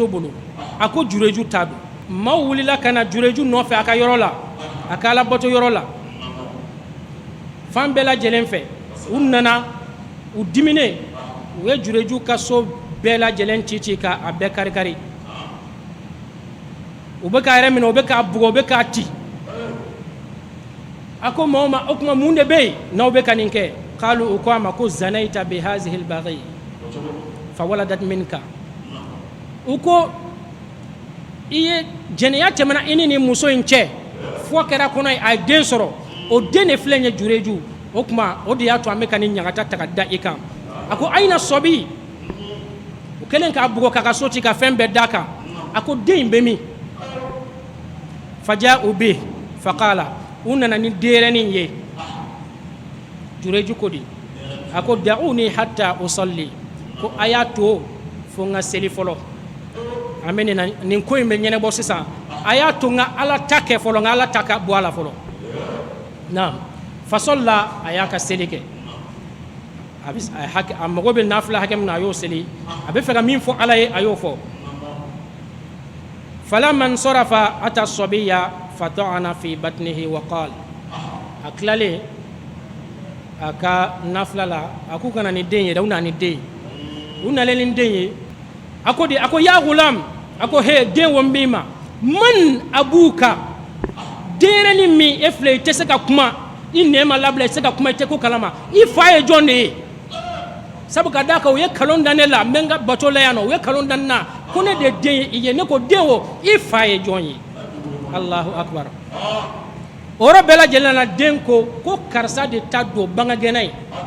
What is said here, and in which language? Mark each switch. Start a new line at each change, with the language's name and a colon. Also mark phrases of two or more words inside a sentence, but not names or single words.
Bambara: bolo a ko jureju t'a dɔn maaw wulila ka na jureju nɔfɛ a ka yɔrɔ la a ka alabato yɔrɔ la fan bɛɛ lajɛlen fɛ u nana u diminen u ye jureju ka so bɛɛ lajɛlen ci ka a bɛɛ kari-kari u bɛ k'a yɛrɛ minɛ u bɛ k'a bugɔ u bɛ k'a ci a ko maaw ma o tuma mun de bɛ yen n'aw bɛ ka nin kɛ k'alu u ko a ma ko
Arabic: زنيت بهذه البغي فولدت منك
Bambara: u ko i ye jɛnɛya tɛmɛna i ni nin muso in cɛ fɔ kɛra kɔnɔ ye a ye den sɔrɔ o den de filɛ ye jureju o tuma o de y'a to an bɛ ka nin ɲagata ta ka da i kan a ko ayina sɔbi u kɛlen k'a bugɔ k'a ka so ci ka fɛn bɛɛ d'a kan a ko den in bɛ min faja u bɛ faqala u nana ni denyɛrɛnin ye jureju ko di a ko
Arabic: دعوني حتى أصلي
Bambara: ko a y'a to fo n ka seli fɔlɔ an bɛ nin ko in bɛ ɲɛnabɔ sisan a y'a to n ka ala ta kɛ fɔlɔ n ka ala ta ka bɔ a la fɔlɔ na fasol la a y'a ka seli kɛ a mago bɛ nafila hakɛ min na a y'o seli a bɛ fɛ ka min fɔ ala ye a y'o fɔ
Arabic: فلما انصرف أتى الصبي فطعنه في بطنه وقال
Bambara: a tilalen a ka nafila la a k'u kana ni den ye dɛ u nana ni den ye u nalen ni den ye a ko
Arabic: يا غلام
Bambara: a ko he den wo n b'i ma
Arabic: من أبوك
Bambara: denyɛrɛnin min e filɛ i tɛ se ka kuma i nɛn ma labila i tɛ se ka kuma i tɛ ko kalama i fa ye jɔn de ye sabu ka d'a kan u ye nkalon da ne la n bɛ n ka bato la yan nɔ u ye nkalon da ne na ko ne de den ye i ye ne ko den o i fa ye jɔn ye
Arabic: الله أكبر
Bambara: o yɔrɔ bɛɛ lajɛlen na den ko karisa de ta don bangagɛnna ye